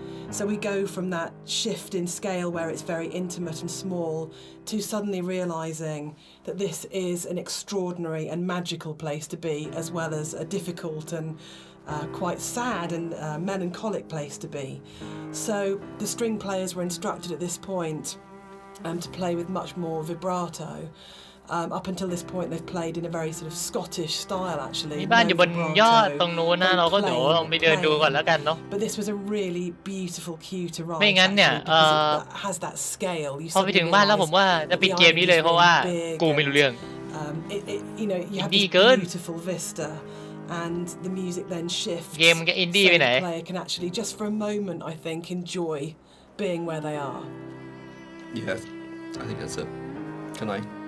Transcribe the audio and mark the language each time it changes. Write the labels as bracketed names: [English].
[English] So we go from that shift in scale where it's very intimate and small to suddenly realising that this is an extraordinary and magical place to be, as well as a difficult and quite sad and melancholic place to be. So the string players were instructed at this point to play with much more vibrato. Up until this point, they've played in a very sort of Scottish style, actually. [Thai] มีบ้านอยู่บนยอดตรงนู้นนะเราก็เดี๋ยวลองไปเดินดูก่อนแล้วกันเนาะ [English] But this was a really beautiful cue to write. [Thai] ไม่งั้นเนี่ย [English] it has that scale. [Thai] พอไปถึงบ้านแล้วผมว่าจะปิดเกมนี้เลยเพราะว่ากูไม่รู้เรื่อง [English] you know, you have this beautiful vista. And the music then shifts. [Thai] เกมมันก็อินดี้ไปไหน [English] So the player can actually, just for a moment, I think, enjoy being where they are. Yeah, I think that's it. Can I?